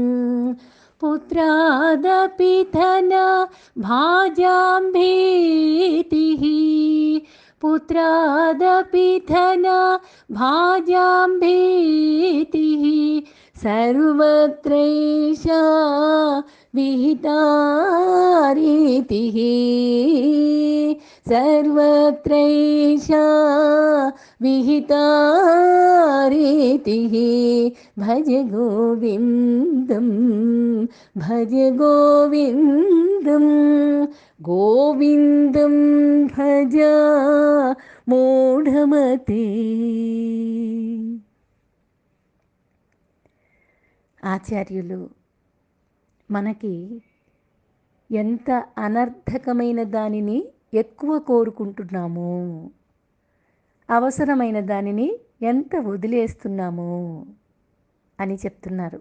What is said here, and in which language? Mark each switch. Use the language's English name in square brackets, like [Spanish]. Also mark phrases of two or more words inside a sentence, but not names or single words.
[Sanskrit] पुत्रादपि धना भाजां भीतिः, पुत्रादपि धना भाजां भीतिः, सर्वत्रैषा विहिता रीतिः, सर्वत्रैषा विहिता रीतिः। भज गोविन्दं भज गोविन्दं गोविन्दं भज మూఢమతే. [Telugu] ఆచార్యులు మనకి ఎంత అనర్థకమైన దానిని ఎక్కువ కోరుకుంటున్నాము, అవసరమైన దానిని ఎంత వదిలేస్తున్నాము అని చెప్తున్నారు.